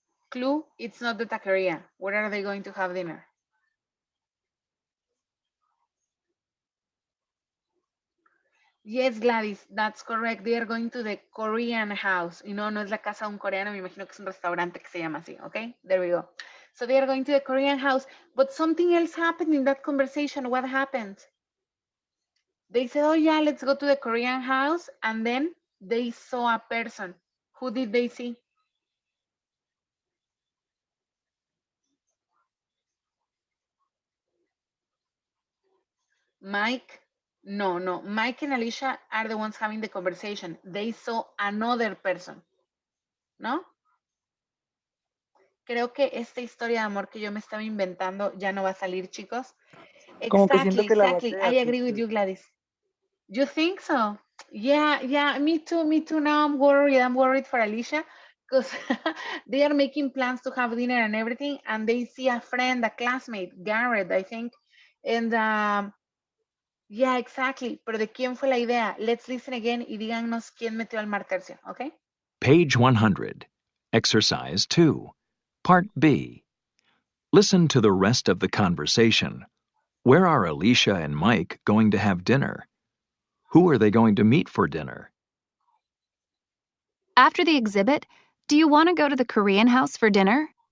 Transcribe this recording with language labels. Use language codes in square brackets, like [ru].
[en] Clue, it's not the taqueria. Where are they going to have dinner? Yes, Gladys, that's correct. They are going to the Korean house. [es] Y no es la casa de un coreano, me imagino que es un restaurante que se llama así, okay? [en] There we go. So they are going to the Korean house, but something else happened in that conversation. What happened? They said, oh yeah, let's go to the Korean house, and then they saw a person. Who did they see? Mike? No. Mike and Alicia are the ones having the conversation. They saw another person, ¿no? [es] Creo que esta historia de amor que yo me estaba inventando ya no va a salir, chicos. Como que siento que la [en] Exactly. I [es] batea, [en] agree with teacher. you, Gladys. You think so? Yeah, me too. Now I'm worried for Alicia because they are making plans to have dinner and everything, and they see a friend, a classmate, Garrett, I think. And yeah, exactly. [es] Pero ¿de quién fue la idea? [en] Let's listen again [es] y díganos quién metió al mar tercio, okay? [en] Page 100. Exercise 2. Part B. Listen to the rest of the conversation. Where are Alicia and Mike going to have dinner? Who are they going to meet for dinner? After the exhibit, do you want to go to the Korean house for dinner?